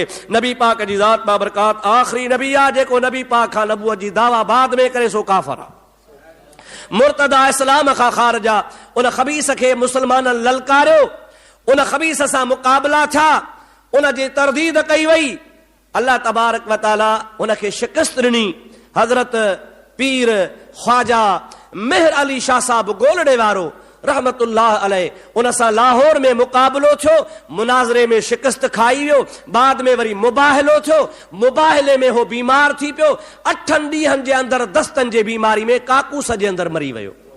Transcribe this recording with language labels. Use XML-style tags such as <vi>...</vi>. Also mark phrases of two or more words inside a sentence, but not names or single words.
<sd>नबी पाक जी ज़ात बाबरकात आख़िरी नबी आहे, जेको नबी पाक खां नबूअत जी दावा बाद में करे सो काफ़िर आहे, मुर्तदा, इस्लाम खां ख़ारिज आहे। उन ख़बीस खे मुस्लमाननि ललकारियो, उन ख़बीस सां मुक़ाबला थिया, उन जी तरदीद कई वई। अल्लाह तबारक व तआला उन खे शिकस्त ॾिनी। हज़रत पीर ख्वाजा मेहर अली शाह साहब गोलड़े वारो</sd> <ar>رحمة الله عليه,</ar> <sd>उन सां लाहौर में मुक़ाबलो थियो, मुनाज़रे में शिकस्त खाई वियो, बाद में वरी मुबाहिलो थियो, मुबाहिले में हो बीमार थी पियो, 8 ॾींहंनि जे अंदरि दस्तनि जे बीमारी में काकूस जे अंदरि मरी वियो।</sd>